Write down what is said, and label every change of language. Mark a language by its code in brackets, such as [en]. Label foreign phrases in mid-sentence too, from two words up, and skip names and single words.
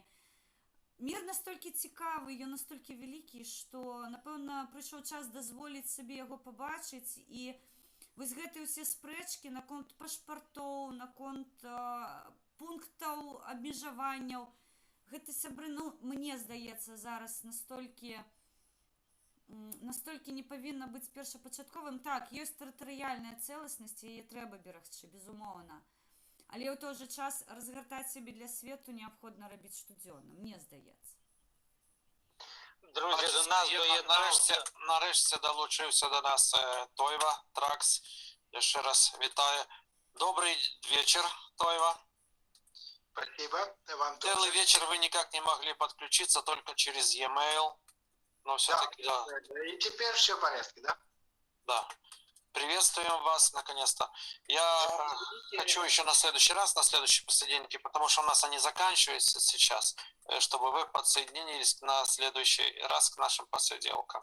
[be] Мір настолькі цікавы, ён настолькі вялікі, што, напэўна, прыйшоў час дазволіць сабе яго пабачыць, і вось гэтыя ўсе спрэчкі наконт пашпартоў, наконт пунктаў абмежаванняў, гэта, сябры, ну, мне здаецца, зараз настолькі не павінна быць першапачатковым. Так, ёсць тэрытарыяльная цэласнасць, яе трэба берагчы, безумоўна. Але ў той жа час разгартаць сябе для свету неабходна рабіць штодзённа, мне здаецца. [uk] Друзі, до нас доєднався. Нарешті долучився до нас Тойва Тракс. Я ще раз вітаю. [ru] Добрый вечер, Тойва. Спасибо, вам тоже. Целый вечер вы никак не могли подключиться, только через e-mail. Но все-таки, да. И теперь все в порядке, да? Да. Приветствуем вас, наконец-то. Я хочу еще на следующий раз, на следующей посрединке, потому что у нас они заканчиваются сейчас, чтобы вы подсоединились на следующий раз к нашим посиделкам.